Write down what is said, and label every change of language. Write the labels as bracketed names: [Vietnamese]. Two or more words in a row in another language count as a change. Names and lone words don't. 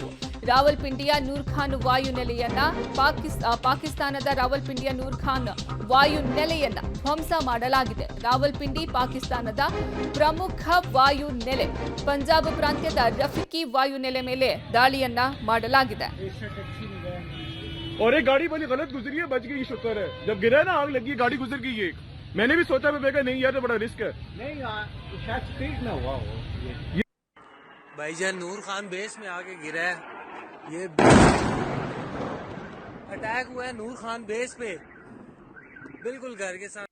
[Kannada] ರಾವಲ್ಪಿಂಡಿಯ ನೂರ್ ಖಾನ್ ವಾಯುನೆಲೆಯನ್ನ ಪಾಕಿಸ್ತಾನದ ರಾವಲ್ಪಿಂಡಿಯ ನೂರ್ ಖಾನ್ ವಾಯುನೆಲೆಯನ್ನ ಧ್ವಂಸ ಮಾಡಲಾಗಿದೆ. ರಾವಲ್ಪಿಂಡಿ ಪಾಕಿಸ್ತಾನದ ಪ್ರಮುಖ ವಾಯು ನೆಲೆ. ಪಂಜಾಬ್ ಪ್ರಾಂತ್ಯದ ರಫಿಕಿ ವಾಯುನೆಲೆ ಮೇಲೆ ದಾಳಿಯನ್ನ ಮಾಡಲಾಗಿದೆ. [Hindi] और एक गाड़ी बड़ी गलत गुजरी है, बच गई शुक्र है. जब गिरा ना आग लगी, गाड़ी गुजर गई. एक मैंने भी सोचा, मैं देखा नहीं यार तो बड़ा रिस्क है. नहीं शायद स्पीड में हुआ हो. भाईजान नूर खान बेस में आके गिरा है. ये अटैक हुआ है नूर खान बेस पे, बिल्कुल घर के साथ.